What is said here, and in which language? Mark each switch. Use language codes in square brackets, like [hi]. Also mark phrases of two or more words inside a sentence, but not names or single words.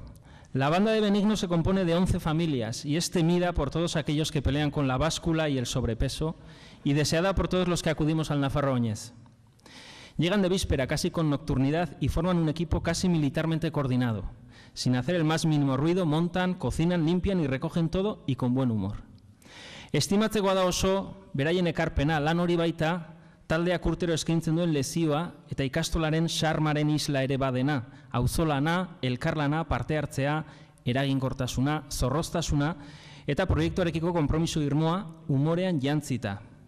[es] La banda de Benigno se compone de 11 familias y es temida por todos aquellos que pelean con la báscula y el sobrepeso y deseada por todos los que acudimos al Nafarroa oñez. Llegan de víspera casi con nocturnidad y forman un equipo casi militarmente coordinado. Sin hacer el más mínimo ruido, montan, cocinan, limpian y recogen todo y con buen humor. [eu] Estimatzekoa da oso, beraien ekarpena lan hori baita, taldeak urtero eskaintzen duen lezioa eta ikastolaren xarmaren isla ere badena, auzolana, elkarlana, parte hartzea, eraginkortasuna, zorroztasuna eta proiektuarekiko konpromiso irmoa umorean jantzita.